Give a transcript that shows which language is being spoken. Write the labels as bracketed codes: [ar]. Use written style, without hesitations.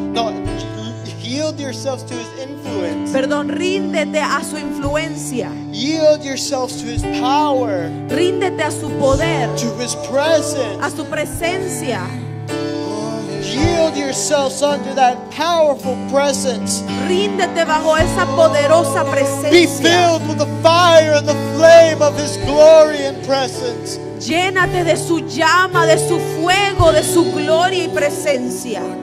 [en] No, yield yourselves to His influence. [es] Perdón, ríndete a su influencia. [en] Yield yourselves to His power, [es] Ríndete a su poder, [en] to His presence. [es] a su presencia. [en] Yield yourselves under that powerful presence. [es] Ríndete bajo esa poderosa [en] Be [es] presencia. [en] filled with the fire and the flame of His glory and presence. [es] Llénate de su llama, de su fuego, de su gloria y presencia.